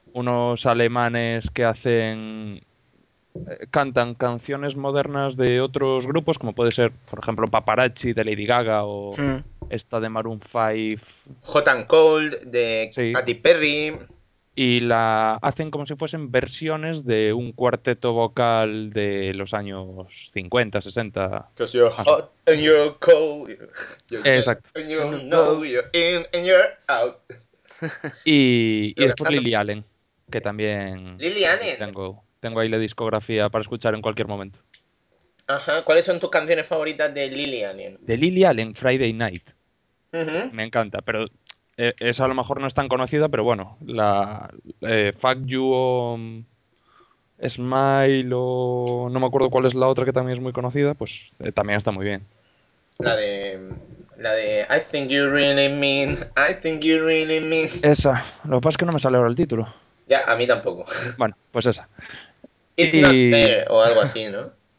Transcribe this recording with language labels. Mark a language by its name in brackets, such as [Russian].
[Spanish] Unos alemanes que hacen... cantan canciones modernas de otros grupos, como puede ser, por ejemplo, Paparazzi de Lady Gaga o esta de Maroon 5. Hot and Cold de Katy Perry... Y la hacen como si fuesen versiones de un cuarteto vocal de los años 50, 60. [English] Because you're hot and you're cold. You're [Spanish] exacto. [English] And you know you're in and you're out. [Spanish] Y es por Lily Allen, que también... Lily Allen. Tengo ahí la discografía para escuchar en cualquier momento. Ajá, ¿cuáles son tus canciones favoritas de Lily Allen? De Lily Allen, Friday Night. Me encanta, pero esa a lo mejor no es tan conocida, pero bueno, la Fuck You o Smile o no me acuerdo cuál es la otra que también es muy conocida, pues también está muy bien. La de [English] I think you really mean, I think you really mean. [Spanish] Esa, lo que pasa es que no me sale ahora el título. Ya, a mí tampoco. Bueno, pues esa. [English] It's not fair, [Spanish] o algo así, ¿no?